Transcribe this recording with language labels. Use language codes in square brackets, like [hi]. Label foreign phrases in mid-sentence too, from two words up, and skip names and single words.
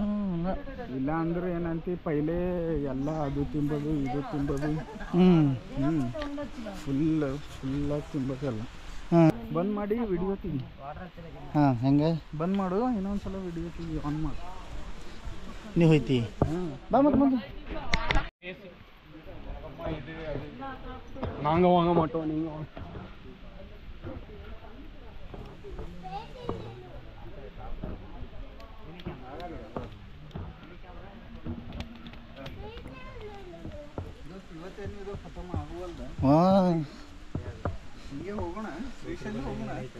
[kn] ಇಲ್ಲ ಅಂದ್ರೆ ಏನಂತ ಪೈಲೆ ಎಲ್ಲ ಅದು ತಿಂಬೋದು ಇದು ತಿಂಬೋದು ಫುಲ್ಲಾಗಿ ತಿಂಬೋದೆಲ್ಲ ಹಾಂ ಬಂದ್ ಮಾಡಿ ವಿಡಿಯೋ ತೆಗಿ ಹಾಂ ಹೆಂಗೆ ಬಂದ್ ಮಾಡು ಇನ್ನೊಂದ್ಸಲ ವಿಡಿಯೋ ತೆಗಿ ಆನ್ ಮಾಡಿ ನೀವು ಹೋಯ್ತಿ ಬಾ ಮತ್ತೆ ಮುಂದೆ [ta] நாங்க வாங்க மாட்டோம் நீங்க [kn] ಹಾಂ ಹಿಂಗೆ ಹೋಗೋಣ ಶ್ರೀಶೈಲ ಹೋಗೋಣ